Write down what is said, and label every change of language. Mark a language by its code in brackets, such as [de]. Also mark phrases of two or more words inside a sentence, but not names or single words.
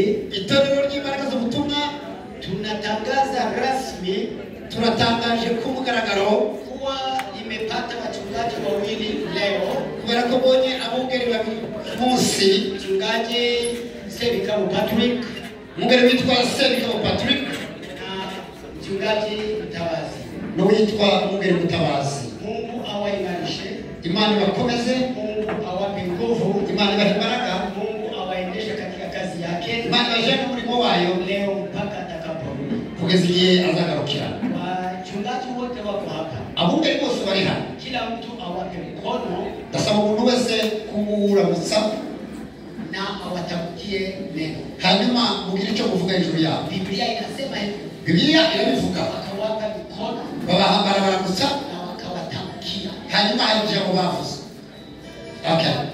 [rw] Itorero ry'imbaraga z'ubutumwa, [sw] tunatangaza rasmi, [rw] turatangaje ku mugaragaro [sw] kuwa imepata wachungaji wawili leo. [rw] kubera ko bonye abungeri babiri munsi, [sw] Mchungaji Sebikabo Patrick [rw] umugeri witwa Sebikabo Patrick [sw] na mchungaji Mtawazi. [rw] n'uwitwa umugeri Mutabazi. [sw] Mungu awaimarishe, [rw] Imana ibakomeze, [sw] Mungu awape nguvu, [rw] Imana ibahe imbaraga, [sw] Mungu awaendeshe katika kazi yake [rw] Imana ibahe umurimo wayo [sw] leo mpaka atakaporudi. [rw] kugeza igihe azagarukira. [sw] Wachungaji wote wako hapa, [rw] Abungeri bose bari hano, [sw] kila mtu awape mkono [rw] ndasaba umuntu wese kumuramutsa [sw] na awatamkie neno. [rw] hanyuma mugire icyo muvuga hejuru yabo. [sw] Biblia inasema hivi, [rw] Bibiliya irabivuga, [sw] wakawapa mikono [rw] babahambara baramutsa, [sw] na wakawatamkia. [rw] hanyuma hari ijambo bavuze. Okay.